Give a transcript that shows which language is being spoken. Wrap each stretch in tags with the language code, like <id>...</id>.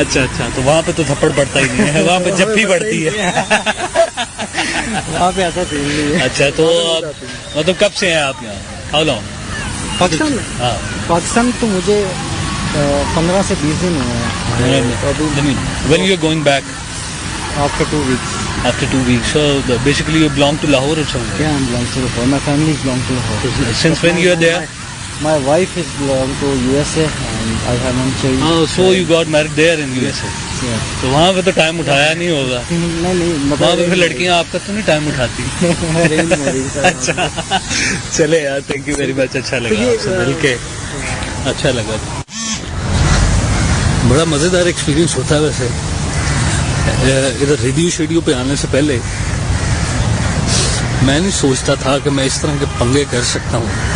<hi>अच्छा, तो वहाँ पे तो थप्पड़ पड़ता ही नहीं है, वहाँ पे जप्पी पड़ती है। वहाँ पे ऐसा सीन नहीं है। अच्छा, तो मतलब कब से हैं आप यहाँ?</hi> <en>How long?</en> <hi>पाकिस्तान में? हाँ, पाकिस्तान तो मुझे 15 से 20 दिन हुए हैं।</hi> <en>When you are going back? After 2 weeks. After 2 weeks. So basically you belong to Lahore or something? Yeah, I belong to Lahore. My family belong to Lahore. Since when you are there? My wife is belong to USA and I have one child. Oh, so you got married there in USA? Yeah.</en> <hi>तो वहाँ पे तो time उठाया नहीं होगा? नहीं, वहाँ पे फिर लड़कियाँ आपका तो नहीं टाइम उठाती? अच्छा, चले यार,</hi> <en>thank you very much,</en> <hi>अच्छा लगा आपसे मिलके, अच्छा लगा। बड़ा मजेदार एक्सपीरियंस होता है वैसे। इधर रेडियो पे आने से पहले मैं नहीं सोचता था कि मैं इस तरह के पंगे कर सकता हूँ।</hi>